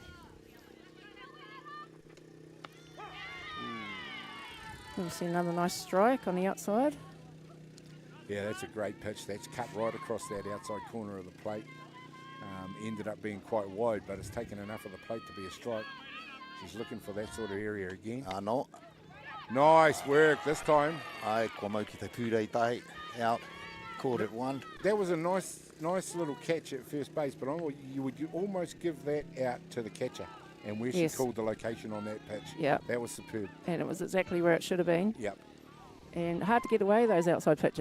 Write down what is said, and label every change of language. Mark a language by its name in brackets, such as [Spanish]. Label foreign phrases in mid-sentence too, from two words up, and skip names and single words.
[English] We'll see another nice strike on the outside. Yeah, that's a great pitch. That's cut right across that outside corner of the plate. Ended up being quite wide, but it's taken enough of the plate to be a strike. She's looking for that sort of area again. No. Nice work this time. [Māori] Ai, kua mau ki te pūrei tahi. [English] Out. Caught it one. That was a nice little catch at first base, but you would almost give that out to the catcher and where she called the location on that pitch. Yeah. That was superb. And it was exactly where it should have been. Yep. And hard to get away those outside pitches.